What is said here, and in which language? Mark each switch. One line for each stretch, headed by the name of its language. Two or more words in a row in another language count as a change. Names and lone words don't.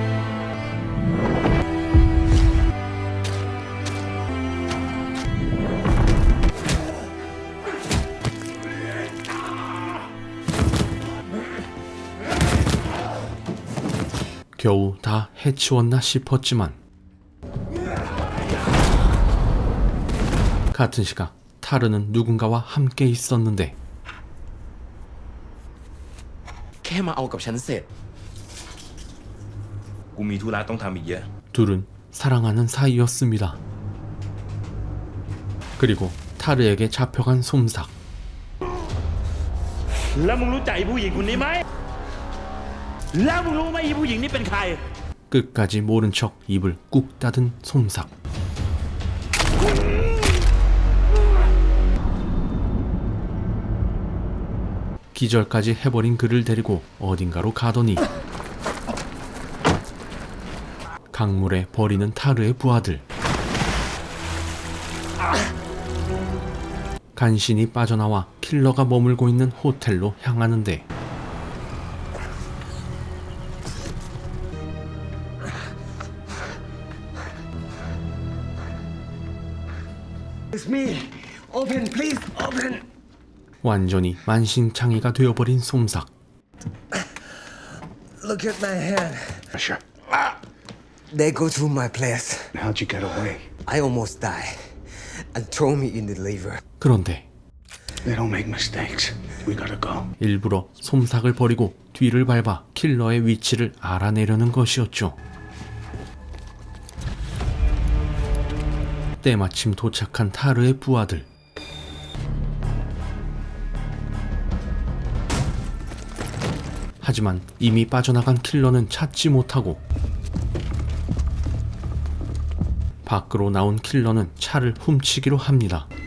Korean: 겨우 다 해치웠나 싶었지만 같은 시각 타르는 누군가와 함께 있었는데
Thai: แค่มาเอากับฉันเสร็จ กูมีธุระต้องทำอีกเยอะ
Korean: 둘은 사랑하는 사이였습니다. 그리고 타르에게 잡혀간 솜삭.
Thai: แล้วมึงรู้จักไอ้ผู้หญิงคนนี้ไหมแล้วมึงรู้ไหมไอ้ผู้หญิงนี่เป็นใคร
Korean: 끝까지 모른 척 입을 꾹 닫은 솜삭. 기절까지 해버린 그를 데리고 어딘가로 가더니 강물에 버리는 타르의 부하들. 간신히 빠져나와 킬러가 머물고 있는 호텔로 향하는데
English: It's me. Open, please. Open. 완전히 만신창이가 되어버린 솜삭. Look at my hand. Sure. They go to my place. How'd you get away? I almost died. And throw me in the river.
Korean: 그런데
English: They don't make mistakes. We gotta go.
Korean: 일부러 솜삭을 버리고 뒤를 밟아 킬러의 위치를 알아내려는 것이었죠. 때마침 도착한 타르의 부하들. 하지만 이미 빠져나간 킬러는 찾지 못하고 밖으로 나온 킬러는 차를 훔치기로 합니다.